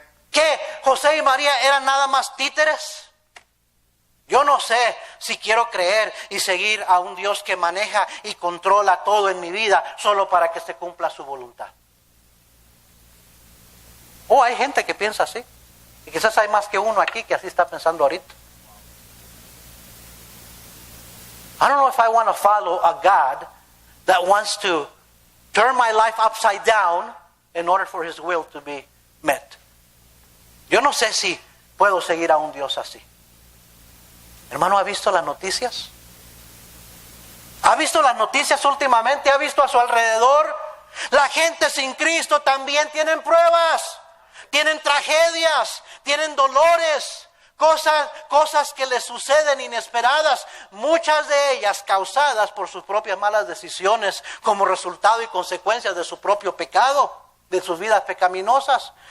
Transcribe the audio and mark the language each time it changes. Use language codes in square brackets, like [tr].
[es] ¿Que José y María eran nada más títeres? Yo no sé si quiero creer y seguir a un Dios que maneja y controla todo en mi vida solo para que se cumpla su voluntad. Oh, hay gente que piensa así. Y quizás hay más que uno aquí que así está pensando ahorita. [en] I don't know if I want to follow a God that wants to turn my life upside down in order for His will to be met. [es] Yo no sé si puedo seguir a un Dios así. Hermano, ¿ha visto las noticias? ¿Ha visto las noticias últimamente? ¿Ha visto a su alrededor? La gente sin Cristo también tienen pruebas, tienen tragedias, tienen dolores, cosas que les suceden inesperadas, muchas de ellas causadas por sus propias malas decisiones como resultado y consecuencia de su propio pecado, de sus vidas pecaminosas.